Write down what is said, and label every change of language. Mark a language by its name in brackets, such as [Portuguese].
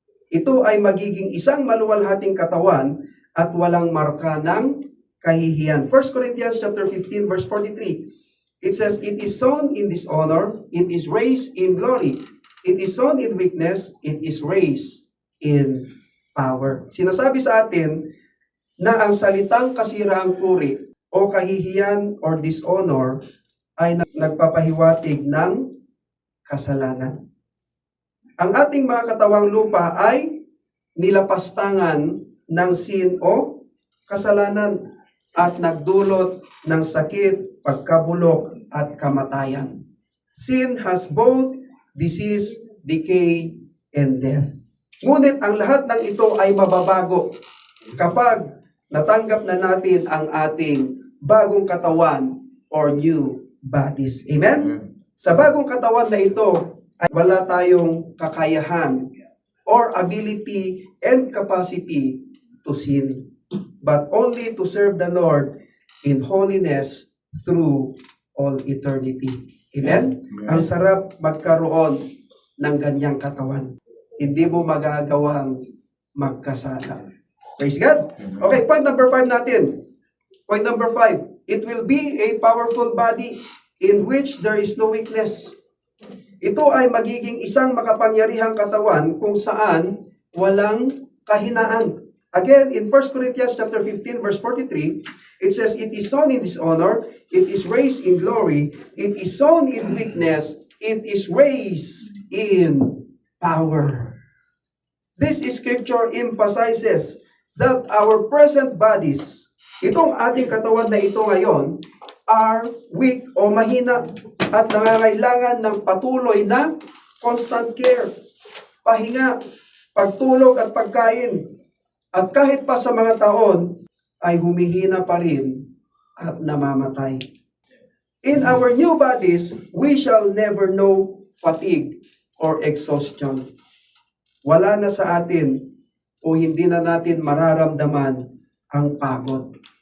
[Filipino] Ito ay magiging isang maluwalhating katawan at walang marka ng kahihiyan. [English] 1 Corinthians chapter 15 verse 43. It says, it is sown in dishonor, it is raised in glory. It is sown in weakness, it is raised in power. [Filipino] Sinasabi sa atin na ang salitang kasiraang puri o kahihiyan or dishonor ay nagpapahiwatig ng kasalanan. Ang ating mga katawang lupa ay nilapastangan ng sin o kasalanan at nagdulot ng sakit, pagkabulok at kamatayan. [English] Sin has both disease, decay, and death. [Filipino] Ngunit ang lahat ng ito ay mababago kapag natanggap na natin ang ating bagong katawan or [English] new bodies. Amen? [Filipino] Sa bagong katawan na ito, ay wala tayong kakayahan [English] or ability and capacity to sin, but only to serve the Lord in holiness through all eternity. Amen? [Filipino] Ang sarap magkaroon ng ganyang katawan. Hindi mo magagawang magkasala. [English] Praise God. Okay, point number 5 natin. Point number 5. It will be a powerful body in which there is no weakness. [Filipino] Ito ay magiging isang makapangyarihang katawan kung saan walang kahinaan. [English] Again, in 1 Corinthians chapter 15, verse 43, it says, "It is sown in dishonor, it is raised in glory, it is sown in weakness, it is raised in power." This scripture emphasizes that our present bodies, [Filipino] itong ating katawan na ito ngayon, [English] are weak [Filipino] o mahina at nangangailangan ng patuloy na [English] constant care, [Filipino] pahinga, pagtulog at pagkain. At kahit pa sa mga taon, ay humihina pa rin at namamatay. [English] In our new bodies, we shall never know fatigue or exhaustion. [Filipino] Wala na sa atin o hindi na natin mararamdaman ang pagod.